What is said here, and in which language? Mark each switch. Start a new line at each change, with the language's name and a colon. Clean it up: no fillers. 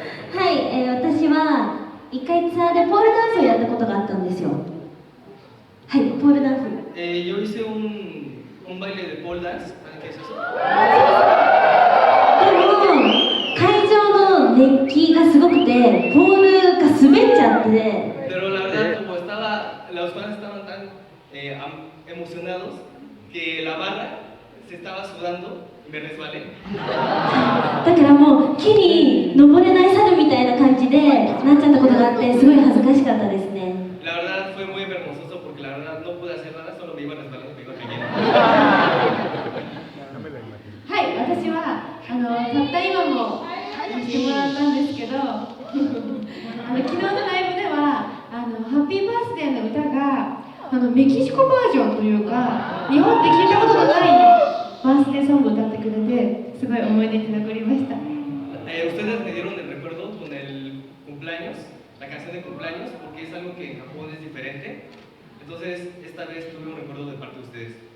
Japanese: はい、私は一回ツアーでポールダンスをやったことがあったんですよ。はい、ポールダンス。
Spanish: Yo hice un baile de pole dance. ¿Saben qué es eso?
Japanese: でも会場の熱気がすごくてポールが滑っちゃって。
Spanish: Pero la verdad, como los fans estaban tan emocionados que la barra se estaba sudando y me resbalé.
Japanese: だからもう木に登れない猿みたいな感じでなっちゃったことがあってすごい恥ずかしかったですね。
Spanish: La verdad fue muy vergonzoso porque la verdad no pude hacer nada, solo me iba resbalando, me iba cayendo.
Japanese: はい、私はたった今も言ってもらったんですけど、昨日のライブではハッピーバースデーの歌がメキシコバージョンというか日本で聞いたことのないバースデーソングを歌ってくれてすごい思い出に残りました。
Spanish: Ustedes me dieron el recuerdo con el cumpleaños, la canción de cumpleaños, porque es algo que en Japón es diferente. Entonces, esta vez tuve un recuerdo de parte de ustedes.